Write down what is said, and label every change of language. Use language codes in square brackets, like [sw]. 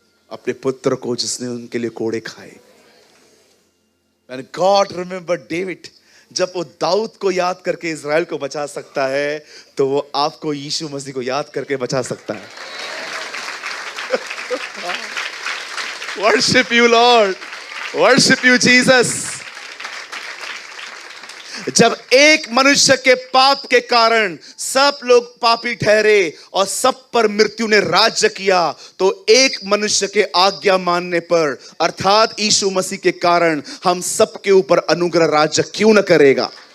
[hi] अपने पुत्र को जिसने उनके लिए कोड़े खाए। [en] And God remembered David, [hi] जब वो दाऊद को याद करके इज़राइल को बचा सकता है, तो वो आपको यीशु मसीह को याद करके बचा सकता है। [en] Worship you Lord, worship you Jesus। [hi] जब एक मनुष्य के पाप के कारण सब लोग पापी ठहरे और सब पर मृत्यु ने राज्य किया, तो एक मनुष्य के आज्ञा मानने पर अर्थात यीशु मसीह के कारण हम सब के ऊपर अनुग्रह राज्य क्यों न करेगा?